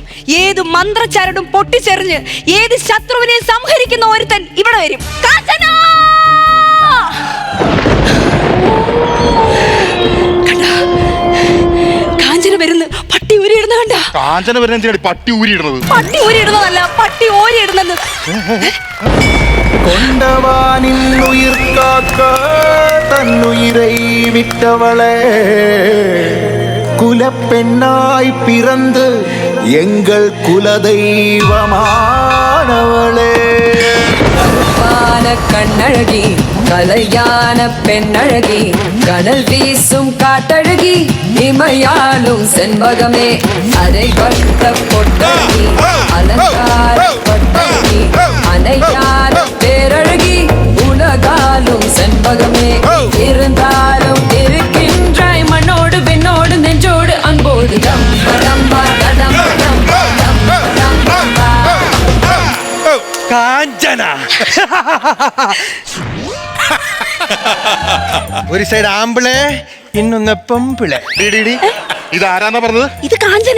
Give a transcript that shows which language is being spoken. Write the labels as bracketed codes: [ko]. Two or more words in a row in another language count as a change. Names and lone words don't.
[ml] ഏത് മന്ത്രച്ചാരടും പൊട്ടിച്ചെറിഞ്ഞ് ഏത് ശത്രുവിനെ സംഹരിക്കുന്ന ഒരുത്തൻ ഇവിടെ വരും. കാഞ്ചന വരുന്നു. പട്ടി ഊരിയിടുന്ന കണ്ട? കാഞ്ചന വരുന്ന പട്ടി ഊരിയിടുന്നത്? പട്ടി ഊരിയിടുന്നതല്ല, പട്ടി ഓരിയിടുന്നത്. [ta] கொண்டவானில் உயிர் காக்க தன்னுயிரை விட்டவளே, குலப்பெண்ணாய் பிறந்து எங்கள் குலதெய்வமானவளே. கண்ணழகி, கலையான பெண்ணழகி, கடல் வீசும் காட்டழகி, இமையாலும் செண்பகமே, அரை வட்ட பொட்டழகி, அலங்கார பொட்டழகி, அனையான பேரழகி, உலகாலும் செண்பகமே, இருந்தாலும் இருக்கின்றாய் மண்ணோடு பெண்ணோடு நெஞ்சோடு அன்போடு. [ml] കാഞ്ചന ഒരു സൈഡ് ആമ്പിളെ, ഇന്നൊന്ന് പെമ്പിളെ. ഇത് ആരാന്നാ പറഞ്ഞത്? ഇത് കാഞ്ചന.